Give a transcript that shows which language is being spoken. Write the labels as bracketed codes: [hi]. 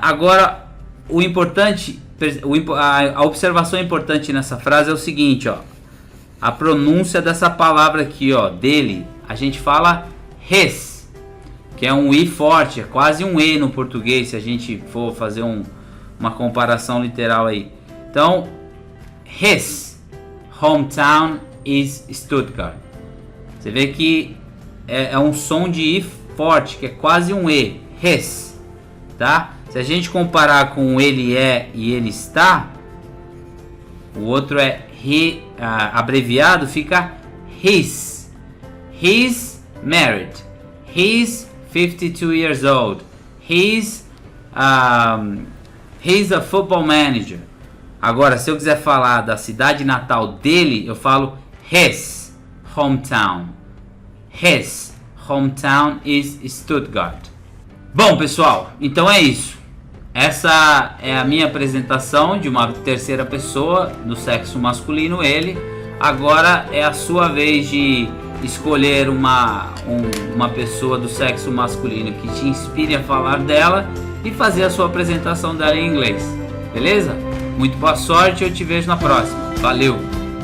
[pt] Agora, o importante, a observação importante nessa frase é o seguinte, ó. A pronúncia dessa palavra aqui, ó, dele, a gente fala his, que é um I forte, é quase um E no português, se a gente for fazer uma comparação literal aí. [en] Então, his hometown is Stuttgart. [pt] Você vê que é um som de I forte, que é quase um E, his, tá? Se a gente comparar com ele é e ele está, o outro é he, abreviado, fica his. [en] He's married. He's 52 years old. He's a football manager. [pt] Agora, se eu quiser falar da cidade natal dele, eu falo [en] his hometown. His hometown is Stuttgart. [pt] Bom, pessoal, então é isso. Essa é a minha apresentação de uma terceira pessoa do sexo masculino, ele. Agora é a sua vez de escolher uma pessoa do sexo masculino que te inspire a falar dela e fazer a sua apresentação dela em inglês. Beleza? Muito boa sorte, eu te vejo na próxima. Valeu!